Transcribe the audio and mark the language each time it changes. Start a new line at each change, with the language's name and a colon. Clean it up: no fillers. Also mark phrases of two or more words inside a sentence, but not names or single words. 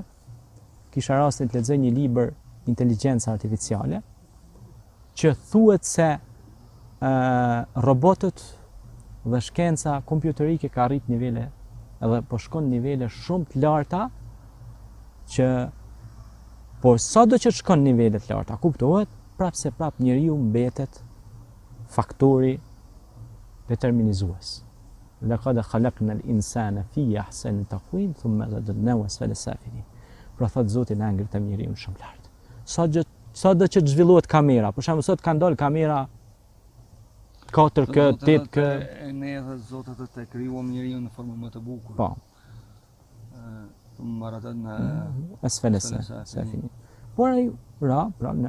Albanian: Kisha rastin të lexoj një libër Inteligjenca artificiale, që thuhet se robotët dhe shkenca kompjuterike ka arrit nivele edhe po shkon nivele shumë të larta që por sado që shkon nivele të larta, kuptohet prapse prap njeriu mbetet faktori determinizues.
Arabic: لقد خلقنا الإنسان في أحسن تقويم ثم رددناه أسفل سافلين.
Albanian: Pra thot Zoti na ngritëm njeriu shumë lart. Sado që zhvillohet kamera, për shembull sot kanë dalë kamera 4K, 8K. Ne edhe Zotët të krijuam njeriu në formë më të bukur. Po.
Arabic: ثم رددنا أسفل سافلين.
Albanian: Por ai pra në